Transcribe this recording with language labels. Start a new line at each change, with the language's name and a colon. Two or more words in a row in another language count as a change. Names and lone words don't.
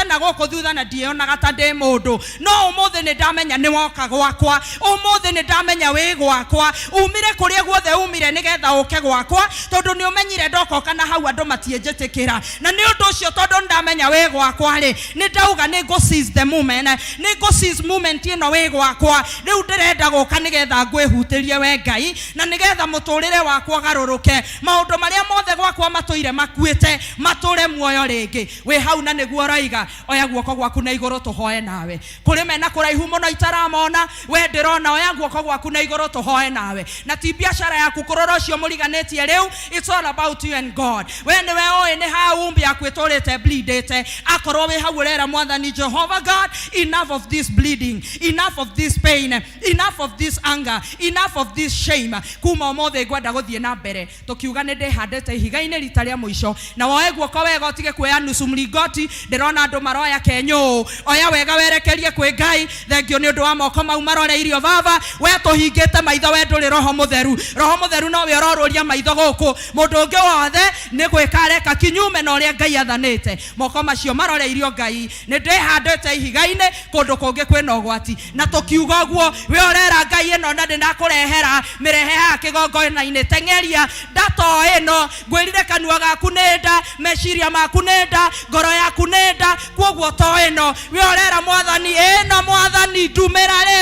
Kikuyu: na gũkũ thutha na ndionaga ta ndĩ mũndũ no ũmũthĩ nĩ ndamenya nĩ woka gwakwa ũmũthĩ nĩ ndamenya wĩ gwakwa umire kũrĩa guothe umire nĩgetha ũke gwakwa tondũ nĩ ũmenyire ndokoka na hau andũ matienjĩtĩkĩra na nĩ ũndũ ũcio tondũ ndamenya wĩ gwakwa rĩ nĩ ndauga nĩ
English: go seize the moment
Kikuyu: nĩ
English: go seize moment
Kikuyu: ĩno wĩ gwakwa rĩu ndĩrenda gũka nĩgetha ngwĩhutĩrie we Ngai na nĩgetha mũtũrĩre wakwa garũrũke maũndũ marĩa mothe gwakwa matũire makuĩte matũre muoyo rĩngĩ wĩ hau na nĩguo raiga oya guoko gwaku na igũrũ tũhoe nawe kũrĩ mena kũraihu mũno itaramona we ndĩrona oya guoko gwaku na igũrũ tũhoe nawe na ti biacara yaku kũrora ũcio mũriganĩtie rĩu
English: it's all about you and God
Kikuyu: we nĩwe ũĩ nĩ ha umbi yaku ĩtũrĩte bleedĩte akorwo wĩ hau ũrera Mwathani Jehovah God
English: enough of this bleeding enough of this pain enough of this anger enough of this shame
Kikuyu: kuma ũmũthĩ ngwenda gũthiĩ na mbere tũkiuga nĩ ndĩhandĩte ihiga-inĩ rita rĩa mũico na woe guoko wega ũtige kuoya
Swahili: nusu mlingoti
Kikuyu: ndĩrona andũ maroya kenyũ oya wega werekerie kwĩ Ngai thengio nĩ ũndũ wa moko mau maroreirio baba we tũhingĩte maitho we ndũrĩ roho mũtheru nowe ũrorũria maitho gũkũ mũndũ ũngĩ wothe nĩ gwĩka areka kinyume na ũrĩa Ngai athanĩte moko macio maroreirio Ngai nĩ ndĩhandĩte ihiga-inĩ kũndũ kũngĩ kwĩna ũgwati na tũkiuga ũguo we ũrera Ngai ĩno na ndĩnakũrehera mĩrehe ya kĩgongona-inĩ teng'eria ndata ĩno ngwĩrire kanua gaku nĩ nda meciria maku nĩ nda ngoro yaku nĩ nda kwoguo to ĩno we ũrera Mwathani ĩno Mwathani ndumĩra